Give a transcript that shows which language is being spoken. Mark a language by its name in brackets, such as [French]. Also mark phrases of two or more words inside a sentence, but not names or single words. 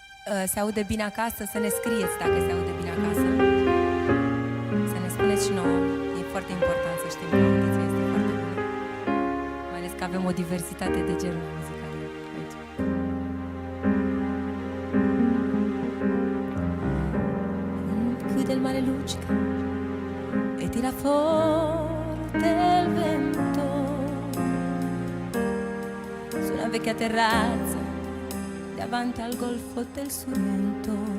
[Romanian] se aude bine acasă, să ne scrieți dacă se aude bine acasă. Să ne spuneți și nouă. E foarte important să știm că audiția este foarte bună. Mai ales că avem o diversitate de genuri muzicale aici. [Italian] Chiude il mare luccica e tira forte il vento su una vecchia terrazza davanti al golfo del Sorrento.